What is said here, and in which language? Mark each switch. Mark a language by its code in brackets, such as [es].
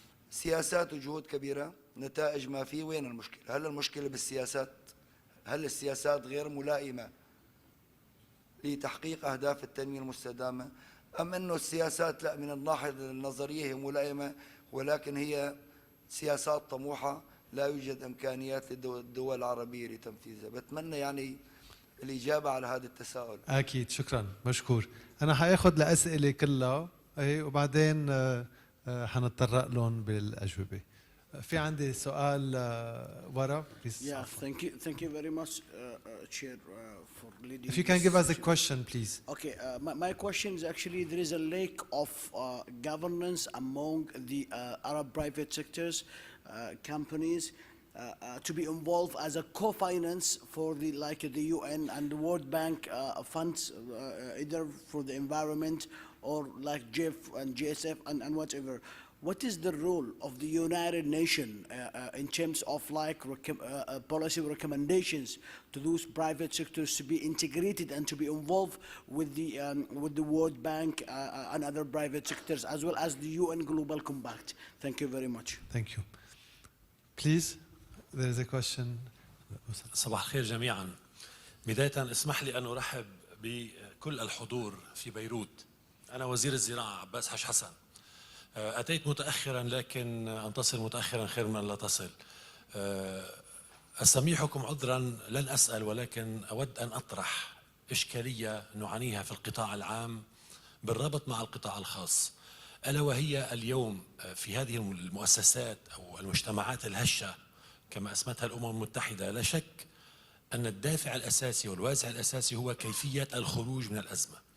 [ar] سياسات وجهود كبيرة، نتائج ما في. وين المشكلة؟ هل المشكلة بالسياسات؟ هل السياسات غير ملائمة لتحقيق أهداف التنمية المستدامة؟ أم أنه السياسات لا، من الناحية النظرية هي ملائمة، ولكن هي سياسات طموحة لا يوجد إمكانيات للدول العربية لتنفيذها؟ بتمنى يعني الإجابة على هذا التساؤل. أكيد، شكرا، مشكور. أنا حأخذ الأسئلة كلها وبعدين حنتطرق لهم بالأجوبة. في عندي سؤال ورا. [en] Yeah, thank you very much, Chair, for leading. If you can give us a question, please. Okay, my question is actually there is a lack of governance among the Arab private sectors, companies, to be involved as a co-finance for the the UN and the World Bank funds, either for the environment or like GIF and GSF and whatever. What is the role of the United Nations in terms of policy recommendations to those private sectors to be integrated and to be involved with the World Bank and other private sectors, as well as the UN Global Compact? Thank you very much. Thank you. Please, there is a question. [ar] صباح الخير جميعا. بداية اسمح لي أن أرحب بكل الحضور في بيروت. أنا وزير الزراعة عباس حسن. أتيت متأخرا، لكن أن تصل متأخرا خير من أن لا تصل. أستميحكم عذرا، لن أسأل، ولكن أود أن أطرح إشكالية نعانيها في القطاع العام بالربط مع القطاع الخاص، ألا وهي اليوم في هذه المؤسسات أو المجتمعات الهشة كما أسمتها الأمم المتحدة، لا شك أن الدافع الأساسي والوازع الأساسي هو كيفية الخروج من الأزمة.